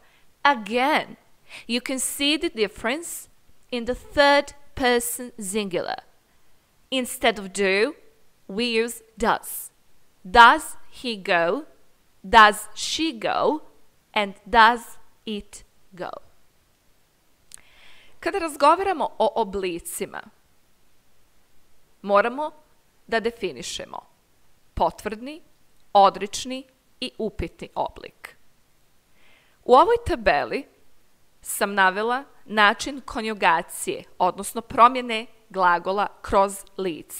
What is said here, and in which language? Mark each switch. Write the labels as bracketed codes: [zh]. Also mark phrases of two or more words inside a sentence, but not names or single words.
[en] Again, you can see the difference in the third person singular. Instead of do, we use does. Does he go? Does she go? And does it go? [bs] Kada razgovaramo o oblicima, moramo da definišemo potvrdni, odrični i upitni oblik. U ovoj tabeli sam navela način konjugacije, odnosno promjene glagola kroz lica.